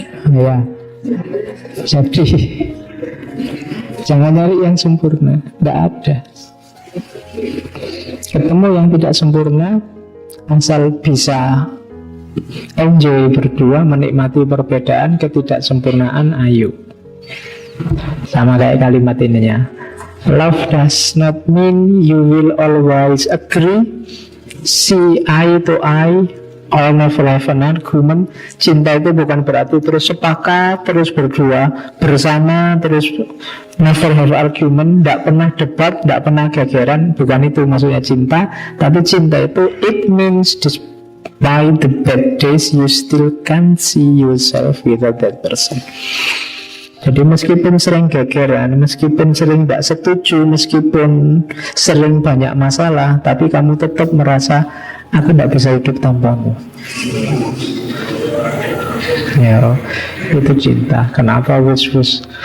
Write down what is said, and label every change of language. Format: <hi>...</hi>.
<id>Ya. Jadi jangan nyari yang sempurna, tidak ada. Ketemu yang tidak sempurna, asal bisa enjoy berdua, menikmati perbedaan, ketidaksempurnaan, ayo. Sama kayak kalimat ininya,</id> <en>love does not mean you will always agree, see eye to eye, or never have an argument.</en> <id>Cinta itu bukan berarti terus sepakat, terus berdua, bersama, terus</id> <en>never have argument,</en> <id>tidak pernah debat, tidak pernah gegeran. Bukan itu maksudnya cinta. Tapi cinta itu,</id> <en>it means despite the bad days you still can't see yourself without that person.</en> <id>Jadi meskipun sering gegeran, meskipun sering tidak setuju, meskipun sering banyak masalah, tapi kamu tetap merasa aku tidak bisa hidup tanpamu. Ya, itu cinta. Kenapa wus-wus?</id>